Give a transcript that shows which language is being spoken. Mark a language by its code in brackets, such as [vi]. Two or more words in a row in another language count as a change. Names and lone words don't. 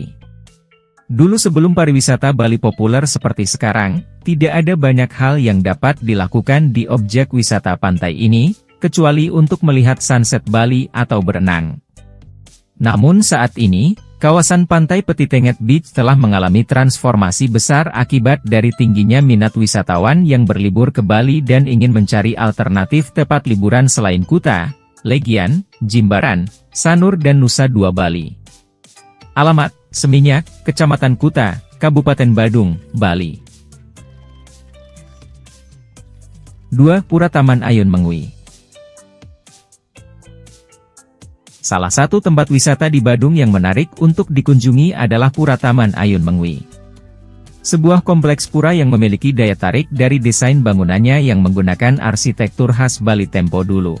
[id] Dulu sebelum pariwisata Bali populer seperti sekarang, tidak ada banyak hal yang dapat dilakukan di objek wisata pantai ini, kecuali untuk melihat sunset Bali atau berenang. Namun saat ini, kawasan Pantai Petitenget Beach telah mengalami transformasi besar akibat dari tingginya minat wisatawan yang berlibur ke Bali dan ingin mencari alternatif tempat liburan selain Kuta, Legian, Jimbaran, Sanur dan Nusa Dua Bali. Alamat, Seminyak, Kecamatan Kuta, Kabupaten Badung, Bali. 2. Pura Taman Ayun Mengwi. Salah satu tempat wisata di Badung yang menarik untuk dikunjungi adalah Pura Taman Ayun Mengwi. Sebuah kompleks pura yang memiliki daya tarik dari desain bangunannya yang menggunakan arsitektur khas Bali tempo dulu.